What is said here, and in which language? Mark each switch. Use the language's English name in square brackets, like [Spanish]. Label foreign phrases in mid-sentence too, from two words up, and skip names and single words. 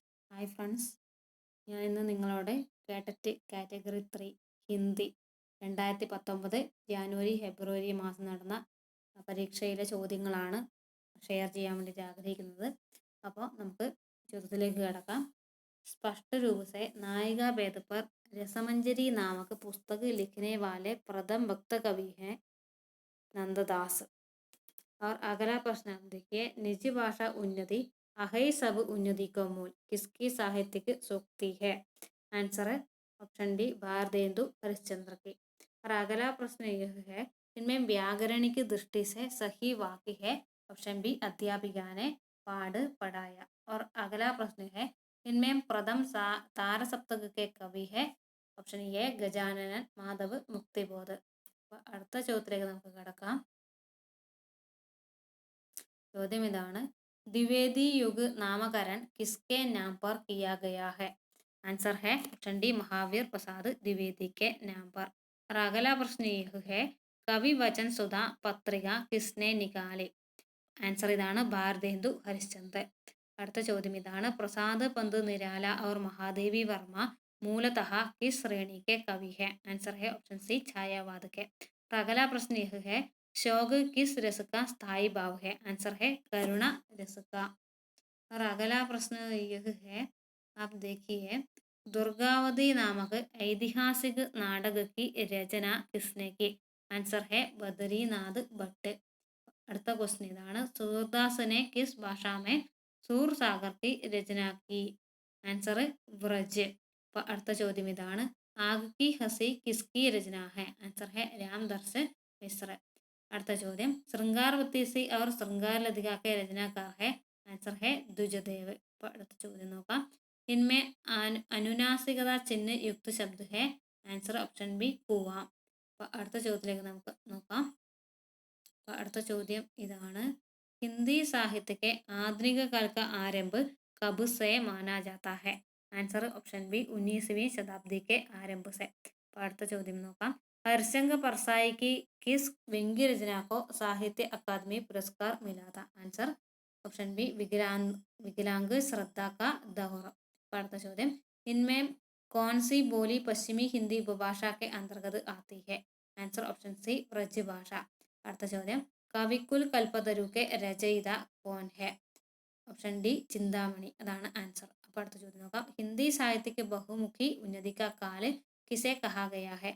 [English] Hi friends, [Malayalam] ഞാൻ ഇന്ന് നിങ്ങളോട് കേട്ടറ്റ് കാറ്റഗറി 3 ഹിന്ദി 2019 [English] January February [Malayalam] മാസം നടന്ന പരീക്ഷയിലെ ചോദ്യങ്ങളാണ് ഷെയർ ചെയ്യാൻ വേണ്ടിയിട്ട് ആഗ്രഹിക്കുന്നത്. അപ്പോൾ നമുക്ക് ചോദ്യത്തിലേക്ക് കിടക്കാം. [Hindi] स्पष्ट रूप से नायिका भेद पर रसमंजरी नामक पुस्तक लिखने वाले प्रथम भक्त कवि हैं नंददास। और अगला प्रश्न देखिए, निजी भाषा उन्नति अहै सब उन्नति का मूल किसकी साहित्यिक सूक्ति है? आंसर है [English] option D [Hindi] भारतेंदु हरिश्चंद्र की। और अगला प्रश्न यह है, इनमें व्याकरणिक दृष्टि से सही वाक्य है? [English] option B [Hindi] अध्यापिका ने पाठ पढ़ाया। और अगला प्रश्न है, इनमें प्रथम तार सप्तक के कवि है? [English] option A [Hindi] गजानन माधव मुक्तिबोध। [Malayalam] അടുത്ത ചോദ്യത്തിലേക്ക് നമുക്ക് കടക്കാം. ചോദ്യം ഇതാണ്, [Hindi] द्विवेदी युग नामकरण किसके नाम पर किया गया है? आंसर है [English] option D [Hindi] महावीर प्रसाद द्विवेदी के नाम पर। और अगला प्रश्न यह है, कवि वचन सुधा पत्रिका किसने निकाली? आंसर इതാണ് भारतेंदु हरिश्चंद्र। [Malayalam] അടുത്ത ചോദ്യം ഇതാണ്, [Hindi] प्रसाद पंत निराला और महादेवी वर्मा मूलतः किस श्रेणी के कवि है? आंसर है [English] option C [Hindi] छायावाद के। और अगला प्रश्न यह है, शोक किस रस का स्थायी भाव है? आंसर है करुणा रस का। और अगला प्रश्न यह है, आप देखिए, दुर्गावती नामक ऐतिहासिक नाटक की रचना किसने की? आंसर है बद्रीनाथ भट्ट। [Malayalam] അടുത്ത क्वेश्चन ഇതാണ്, [Hindi] सूरदास ने किस भाषा में सूर सागर की रचना की? [Malayalam] आंसर व्रज। അടുത്ത ചോദ്യം ഇതാണ്, [Hindi] आग की हंसी किसकी रचना है? आंसर है रामदर्श मिश्र। [Malayalam] അടുത്ത ചോദ്യം, [Hindi] श्रृंगार बत्तीसी और श्रृंगार लतिका के रचनाकार है? आंसर है द्विजदेव। [Malayalam] അടുത്ത ചോദ്യം നോക്കാം, [Hindi] इनमें अनुनासिकता चिह्न युक्त शब्द है? [English] answer option B [Malayalam] കുവാം. അടുത്ത ചോദ്യത്തിലേക്ക് നമുക്ക് നോക്കാം. അടുത്ത ചോദ്യം ഇതാണ്, [Hindi] हिंदी साहित्य के आधुनिक काल का आरंभ कब से माना जाता है? [English] answer option B [Hindi] 19वीं शताब्दी के आरंभ से। [Malayalam] അടുത്ത ചോദ്യം നോക്കാം, [Hindi] हर्षंग परसाई की किस व्यंग्य रचना को साहित्य अकादमी पुरस्कार मिला था? [English] answer option B [Hindi] विकलांग श्रद्धा का दौर। [Malayalam] അടുത്ത ചോദ്യം, [Hindi] इनमें कौन सी बोली पश्चिमी हिंदी उपभाषा के अंतर्गत आती है? [English] answer option C [Hindi] ब्रज भाषा। [Malayalam] അടുത്ത ചോദ്യം, [Hindi] കവിക്കുൽ കൽപ്പതരു के रचयिता कौन है? [English] option D [Malayalam] चिंतामणि अതാണ് ആൻസർ. അപ്പോൾ അടുത്ത ചോദ്യം നോക്കാം, [Hindi] हिंदी साहित्य के बहुमुखी उन्नति का काल किसे कहा गया है?